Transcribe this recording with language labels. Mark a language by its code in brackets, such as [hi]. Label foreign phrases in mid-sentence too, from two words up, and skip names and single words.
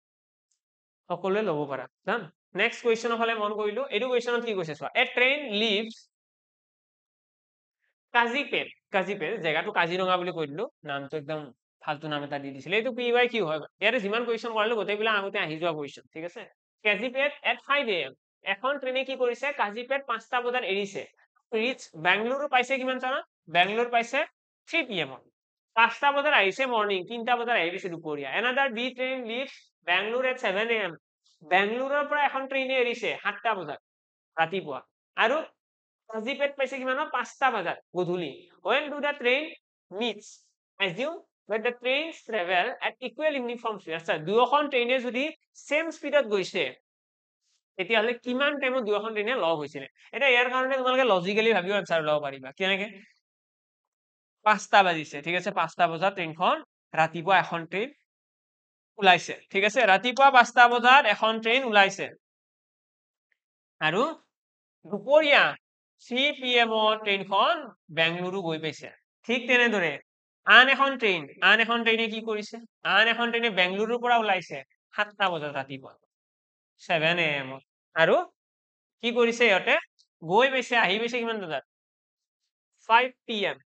[as] সকলোৱে ল'ব পাৰা ডান নেক্সট কোৱেশ্চনৰ ফালে মন কৰিলো এইটো কোৱেশ্চনত কি কৈছে চোৱা [en] a train leaves [as] কাজিপেট জায়গাটো কাজিৰঙা বুলি কৈ দিলো নামটো একদম ফালতু নাম এটা দি দিছিলে এইটো [en] P by Q [as] হয় ইয়াতে যিমান কুৱেশ্যন কৰালো গোটেইবিলাক আগতে আহি যোৱা কুৱেশ্যন ঠিক আছে কাজিপেট at 5 AM এখন ট্ৰেইনে কি কৰিছে কাজিপেট 5টা বজাত এৰিছে ৰিচ বেংগলুৰু পাইছে কিমান জানা বেংগলুৰু পাইছে 3 PM 5টা বজাত আহিছে মৰ্নিং 3টা বজাত আহি গৈছে দুপৰীয়া [en] another B train leaves Bangalore at 7 AM [as] বেংগলুৰুৰ পৰা এখন ট্ৰেইনে এৰিছে 7টা বজাত ৰাতিপুৱা আৰু কাজিপেট পাইছে কিমান 5টা বজাত গধূলি [en] when do the train meets assume that the trains travel at equal uniform speed [as] আচ্ছা দুয়োখন ট্ৰেইনে যদি সেম স্পিডত গৈছে তেতিয়াহলে কিমান টাইমত দুয়োখন ট্ৰেইনে লগ হৈছিলে এটা ইয়াৰ কাৰণে তোমালোকে লজিক্যালি ভাবিও আনসাৰ ওলাব পাৰিবা কেনেকে 5টা বাজিছে ঠিক আছে 5টা বজাত ট্ৰেইনখন ৰাতিপুৱা এখন ট্ৰেইন ওলাইছে ঠিক আছে ৰাতিপুৱা 5টা বজাত এখন ট্ৰেইন ওলাইছে আৰু দুপৰীয়া 3 PM ট্ৰেইনখন বেংগলুৰু গৈ পাইছে ঠিক তেনেদৰে আন এখন ট্ৰেইনে কি কৰিছে আন এখন ট্ৰেইনে বেংগলুৰুৰ পৰা ওলাইছে 7টা বজাত ৰাতিপুৱা 7 AM আৰু কি কৰিছে ইহঁতে গৈ পাইছে আহি পাইছে কিমান বজাত 5 PM